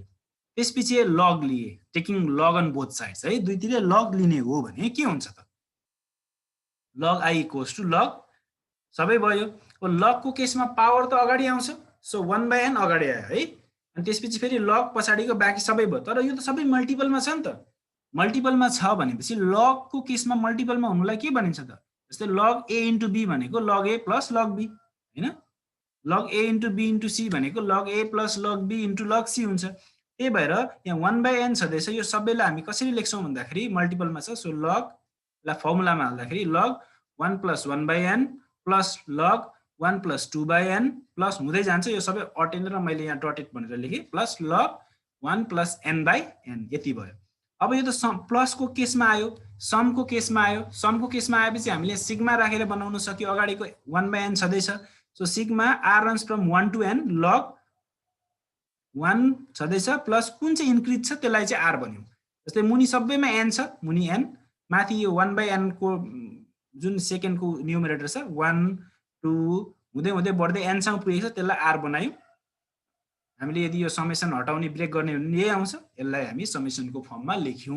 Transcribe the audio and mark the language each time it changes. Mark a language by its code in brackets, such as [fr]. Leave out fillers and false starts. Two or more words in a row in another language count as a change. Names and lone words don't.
[ne] त्यसपछि लग लिए, [en] taking log on both sides [ne] है, दुईतिरै लग लिने हो भने के हुन्छ त, [en] log i equals to log [ne] सबै भयो। लग को केसमा पावर त अगाडि आउँछ, सो 1/n अगाडि आयो है। अनि त्यसपछि फेरि लग पछाडिको बाँकी सबै भयो, तर यो त सबै मल्टिपलमा छ नि त। मल्टिपलमा छ भनेपछि लग को केसमा मल्टिपलमा हुनुलाई के भनिन्छ त, जस्तै [en] log a * b [ne] भनेको [en] log a + log b [ne] हैन, [en] log a * b * c [ne] भनेको [en] log a + log b * log c [ne] हुन्छ। त्यही भएर यहाँ 1/n छदैछ, यो सबैलाई हामी कसरी लेख्छौं भन्दाखेरि मल्टिपलमा छ। सो log ला फर्मुलामा हाल्दाखेरि [en] log 1 + 1/n plus log 1 + 2/n plus [ne] हुँदै जान्छ, यो सबै अटेनेर मैले यहाँ डटेड भनेर लेखेँ, [en] plus log 1 + n/n [ne] यति भयो। अब यो त प्लस को केसमा आयो, सम को केसमा आयो। सम को केसमा आएपछि हामीले सिग्मा राखेर बनाउन सक्यो, अगाडिको 1/n छदैछ। [en] so sigma r runs from 1 to n log 1 [ne] छदैछ, प्लस कुन चाहिँ इन्क्रिज छ त्यसलाई चाहिँ r भन्यौ। जस्तै मुनि सबैमा n छ, मुनि n, माथि यो 1/n को जुन [en] secondको numerator [ne] छ 1 2 हुँदै हुँदै बढ्दै n सँग पुगेको छ, त्यसलाई r बनायौँ। हामीले यदि यो समेसन हटाउने ब्रेक गर्ने हो भने यही आउँछ, यसलाई हामी समेसनको फर्ममा लेख्यौँ।